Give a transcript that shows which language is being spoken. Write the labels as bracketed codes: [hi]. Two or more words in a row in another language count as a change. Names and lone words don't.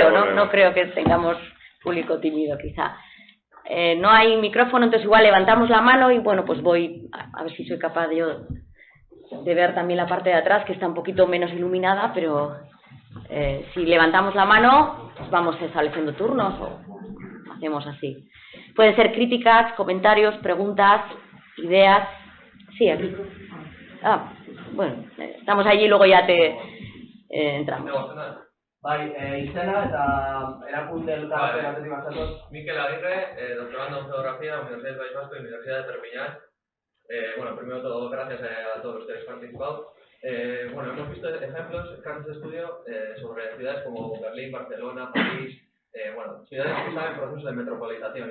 [es] creo, no creo que tengamos público tímido, quizá. No hay micrófono, entonces igual levantamos la mano y bueno, pues voy a ver si soy capaz yo de ver también la parte de atrás, que está un poquito menos iluminada, pero si levantamos la mano, pues vamos estableciendo turnos o hacemos así. Pueden ser críticas, comentarios, preguntas, ideas. Sí, aquí. Bueno, estamos allí y luego ya entramos. [eu] Bai, izena eta erakunde elkarte batetik bazatoz. [es] Mikel Aguirre, doctorando en Geografía, Universidad del País Vasco y Universidad de Perpiñán. Bueno, primero todo, gracias a todos los que habéis participado. Bueno, hemos visto ejemplos, casos de estudio sobre ciudades como Berlín, Barcelona, París, bueno, ciudades que están en proceso de metropolización.